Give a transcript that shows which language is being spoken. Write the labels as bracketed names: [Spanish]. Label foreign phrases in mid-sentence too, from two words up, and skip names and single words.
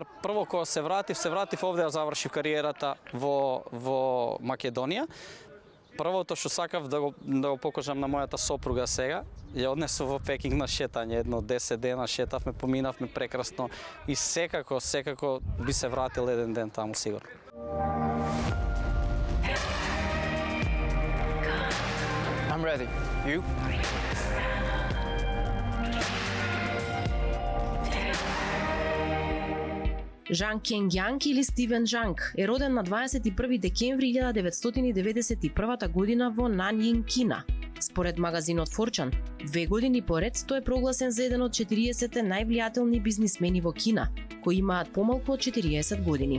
[Macedonian] Прво кога се вратив овде да завршив кариерата во Македонија. Првото што сакав да го покажам на мојата сопруга сега, ја однесов во Пекинг на шетање, 10 дена шетавме, поминавме прекрасно и секако би се вратил еден ден таму сигурно. [English] I'm ready. You? [Macedonian] Жан Кенгјанг или Стивен Жанг е роден на 21 декември 1991 година во Нанјин, Кина. Според магазинот Fortune, 2 години поред тој е прогласен за еден од 40 највлијателни бизнисмени во Кина, кои имаат помалку од 40 години.